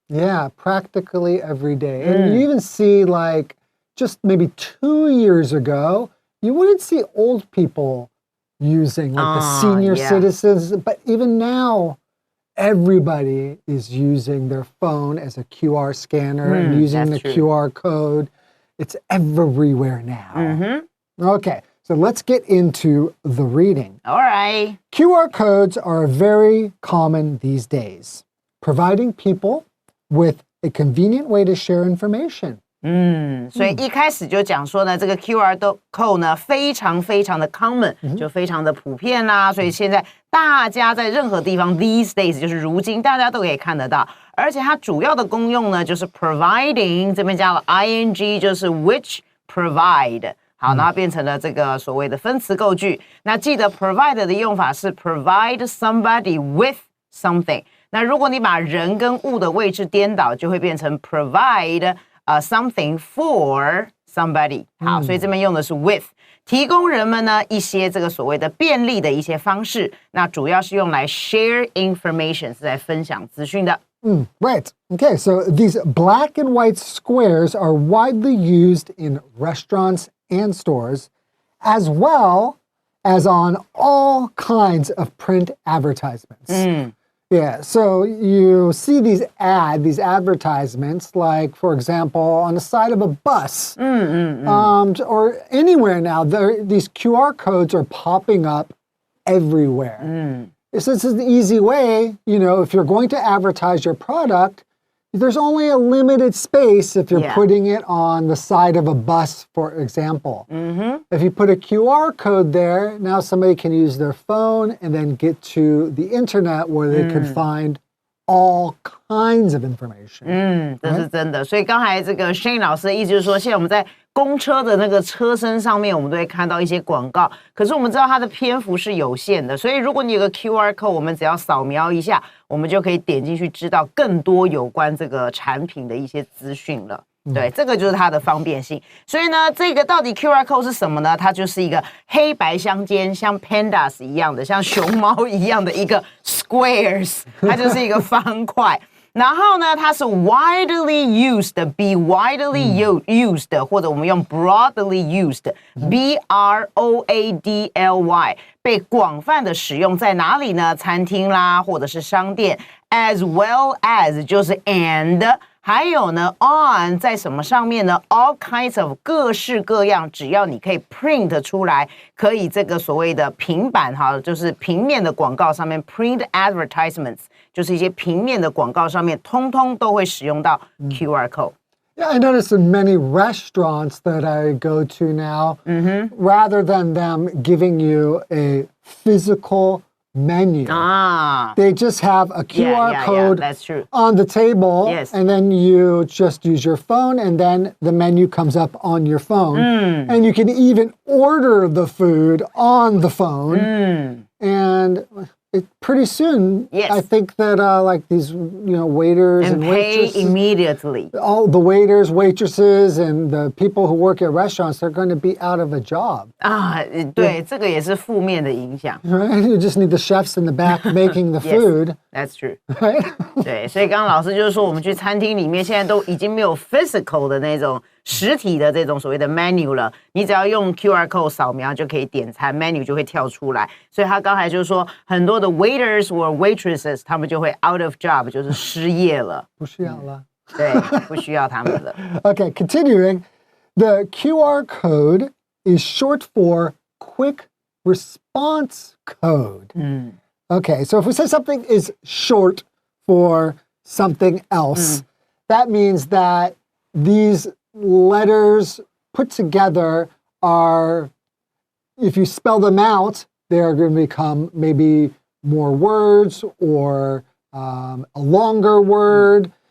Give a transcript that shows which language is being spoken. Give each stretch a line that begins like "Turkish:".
English: Yeah, practically every day. And you even see just maybe 2 years ago, you wouldn't see old people using the senior citizens, but even now everybody is using their phone as a QR scanner and using the QR code. It's everywhere now. Okay, so let's get into the reading. All right. QR codes are very common these days, providing people with a convenient way to share information.
Chinese: 所以一开始就讲说呢，这个 QR code 呢非常非常的 common，就非常的普遍啦。所以现在大家在任何地方
English: these days
Chinese: 就是如今大家都可以看得到，而且它主要的功用呢就是 providing， 这边加了 ing， 就是
English: which provide。
Chinese: 好，然后变成了这个所谓的分词构句。那记得 provide 的用法是
English: provide somebody with something。
Chinese: 那如果你把人跟物的位置颠倒，就会变成
English: provide something for somebody。
Chinese: 好，所以这边用的是 with， 提供人们呢一些这个所谓的便利的一些方式。那主要是用来
English: share information，
Chinese: 是在分享资讯的。
English: Right. Okay, so these black and white squares are widely used in restaurants and stores, as well as on all kinds of print advertisements. Yeah, so you see these advertisements, like, for example, on the side of a bus, or anywhere now. These QR codes are popping up everywhere. This is an easy way, if you're going to advertise your product, there's only a limited space if you're Yeah. putting it on the side of a bus, for example. If you put a QR code there, now somebody can use their phone and then get to the internet where they could find all kinds of information.
Chinese: 这是真的。所以刚才这个 Shane 老师的意思就是说，现在我们在公车的那个车身上面，我们都会看到一些广告，可是我们知道它的篇幅是有限的，所以如果你有个 QR code， 我们只要扫描一下，我们就可以点进去知道更多有关这个产品的一些资讯了。对，这个就是它的方便性。所以呢，这个到底 QR code 是什么呢？它就是一个黑白相间，像 pandas 一样的，像熊猫一样的一个 squares， 它就是一个方块。然后呢，它是
English: widely used，be widely used，
Chinese: 或者我们用
English: broadly used，
Chinese: b r o a d l y， 被广泛的使用在哪里呢？餐厅啦，或者是商店 ，
English: as well as
Chinese: 就是 and。还有呢 ，on 在什么上面呢 ？
English: all kinds of
Chinese: 各式各样，只要你可以 print 出来，可以这个所谓的平板哈，就是平面的广告上面
English: print advertisements，
Chinese: 就是一些平面的广告上面，通通都会使用到 QR code。
English: Yeah, I notice in many restaurants that I go to now, rather than them giving you a physical menu, they just have a QR code that's true. on the table, Yes. and then you just use your phone, and then the menu comes up on your phone, and you can even order the food on the phone, and pretty soon, Yes. I think that like these, waiters and pay waitresses, immediately. all the waiters, waitresses, and the people who work at restaurants, they're going to be out of a job.
Chinese: 对，这个也是负面的影响。
English: Right? You just need the chefs in the back making the food. That's true. Right?
Chinese: 对，所以刚刚老师就是说，我们去餐厅里面现在都已经没有 physical 的那种实体的这种所谓的 menu 了，你只要用 QR code 扫描就可以点餐 ，menu 就会跳出来。所以他刚才就是说，很多的
English: waiters or waitresses
Chinese: 他们就会
English: out of job，
Chinese: 就是失业了。不需要了。对，不需要他们了。
English: Okay, continuing. The QR code is short for Quick Response Code. Okay, so if we say something is short for something else, that means that these letters put together are, if you spell them out, they're going to become maybe more words or a longer word.